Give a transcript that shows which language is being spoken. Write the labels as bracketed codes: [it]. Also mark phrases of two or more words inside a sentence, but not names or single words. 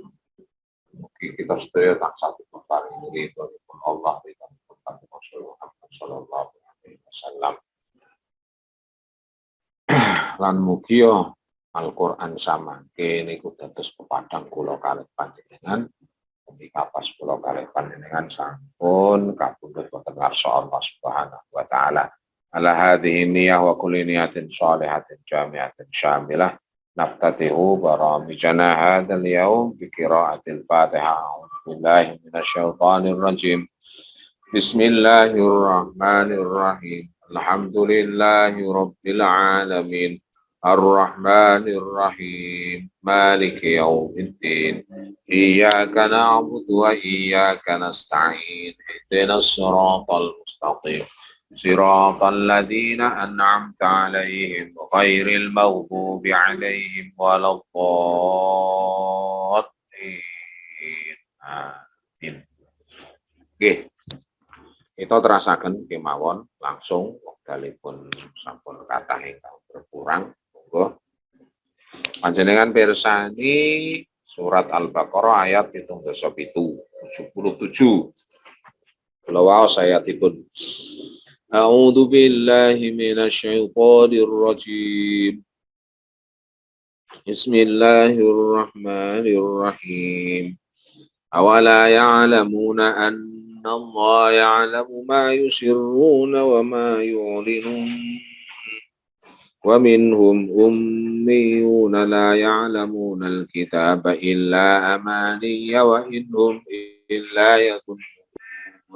[jv] Mugi kita sedaya tansah dipun paringi ridhonipun Allah lan Rasulullah [ar] صلى الله عليه وسلم. [jv] Lan mugi Al-Qur'an samangke niku dados pepadang kula kalih panjenengan. Ketika pas kula kalih panjenengan sampun kapundhut wonten ngarsa [ar] الله سبحانه وتعالى. على هذه النية وكل نية صالحة جامعة شاملة. نفتتح برامجنا هذا اليوم بقراءة الفاتحة. أعوذ بالله من الشيطان الرجيم. بسم الله الرحمن الرحيم. الحمد لله رب العالمين. الرحمن الرحيم. مالك يوم الدين. إياك نعبد وإياك نستعين. اهدنا الصراط المستقيم. صراط الذين أنعمت عليهم غير المغضوب عليهم ولا الضالين. [jv] Amin. Nggih. Kita terasaken kemawon langsung wekdalipun sampun kathah ingkang berkurang. Monggo panjenengan pirsani surat Al-Baqarah ayat 77. Kula waos ayatipun. [ar] أعوذ بالله من الشيطان الرجيم. Bismillahirrahmanirrahim. أولا يعلمون أن الله يعلم ما يسرون وما يعلنون. ومنهم أميون لا يعلمون الكتاب إلا أماني وإن هم إلا يظنون.